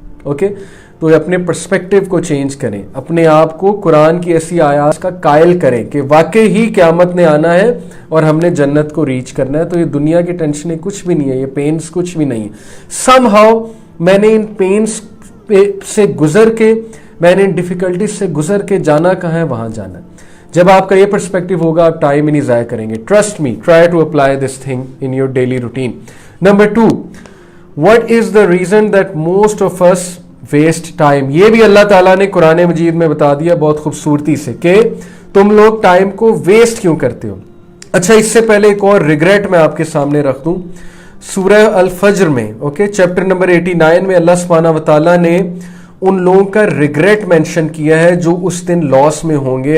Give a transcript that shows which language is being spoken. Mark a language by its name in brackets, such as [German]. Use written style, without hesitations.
[Urdu] Okay, تو اپنے perspective کو چینج کریں, اپنے آپ کو قرآن کی ایسی آیات کا قائل کریں کہ واقعی ہی قیامت نے آنا ہے اور ہم نے جنت کو ریچ کرنا ہے. تو یہ دنیا کی ٹینشنیں کچھ بھی نہیں ہے, یہ پینز کچھ بھی نہیں ہے. [English] somehow [Urdu] میں نے ان پینز سے گزر کے, میں نے ان ڈیفیکلٹیز سے گزر کے جانا کہاں ہے, وہاں جانا ہے. جب آپ کا یہ پرسپیکٹیو ہوگا, آپ ٹائم ہی نہیں ضائع کریں گے. [English] Trust me, try to apply this thing in your daily routine. Number 2, what is the reason that most of us waste time. [Urdu] یہ بھی اللہ تعالیٰ نے قرآن مجید میں بتا دیا بہت خوبصورتی سے کہ تم لوگ ٹائم کو ویسٹ کیوں کرتے ہو. اچھا, اس سے پہلے ایک اور ریگریٹ میں آپ کے سامنے رکھ دوں. سورہ الفجر میں, اوکے, چیپٹر نمبر 89 میں اللہ سبحانہ و تعالیٰ نے ان لوگوں کا ریگریٹ مینشن کیا ہے جو اس دن لاس میں ہوں گے.